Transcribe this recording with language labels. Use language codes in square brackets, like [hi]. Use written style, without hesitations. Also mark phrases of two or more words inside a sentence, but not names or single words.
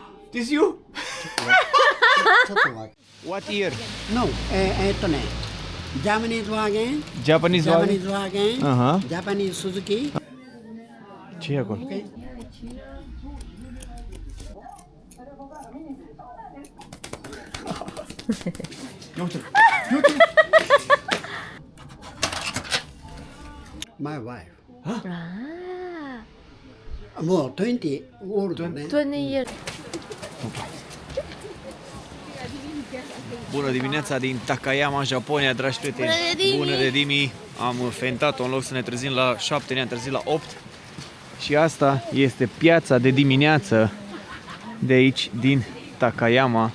[en] This you? [ja] ちょっとわ [en] What year? No, Japanese Wagen Japanese ジャパ wagon? ニーズワーゲン Aha. Japanese Suzuki [ro] Ce e acolo? [en] My wife あ [ja] もう20オールドね [en] あ、20 years. [ro] Bună dimineața din Takayama, Japonia, dragi prieteni. Bună, Dimi! Bună de Dimi! Am fentat-o în loc să ne trezim la 7, ne-am trezit la 8. Și asta este piața de dimineață de aici, din Takayama.